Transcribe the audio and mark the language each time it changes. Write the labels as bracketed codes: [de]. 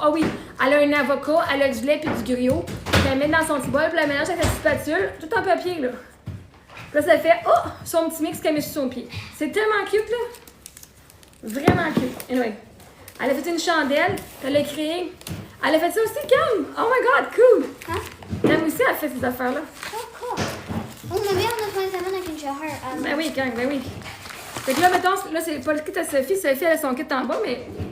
[fr] Ah oui, elle a un avocat, elle a du lait puis du griot. Puis elle met dans son petit bol, puis elle mélange avec sa petite spatule, tout en papier, là. Puis là, ça fait, son petit mix qu'elle met sur son pied. C'est tellement cute, là. Vraiment cute. Anyway, elle a fait une chandelle, elle a créé. Elle a fait ça aussi, Cam. [en] Oh my God, cool. Huh? [fr] Cam aussi, elle a fait ces affaires-là. [en] Oh, cool. Oh, maybe on the 27th I can show her. [fr] Ben oui, Cam, ben oui. Fait que là, mettons, là, c'est pas le kit à Sophie. Sophie, elle a son kit en bas, mais...